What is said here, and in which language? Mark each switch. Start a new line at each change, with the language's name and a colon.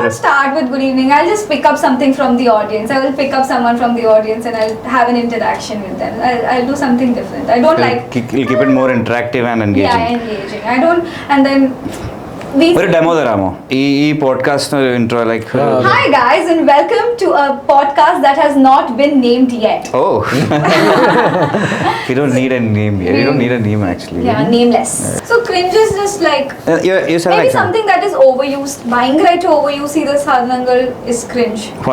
English: won't start with good evening. I'll just pick up something from the audience. I will pick up someone from the audience and I'll have an interaction with them. I'll do something different. I don't like. keep it more interactive and engaging. Yeah, engaging. I don't. And then.
Malayalam: ഒരു demo തരാമോ ഈ പോഡ്കാസ്റ്റിന് ഒരു intro like
English: Hi guys and welcome to a podcast that has not been named yet. Oh. You don't need a name here. You don't need a name actually. Yeah, nameless. So cringe is just like You said maybe like something that is overused.
Malayalam: ഭയങ്കരമായിട്ട് overuse ചെയ്ത സാധനങ്ങൾ
English: is cringe.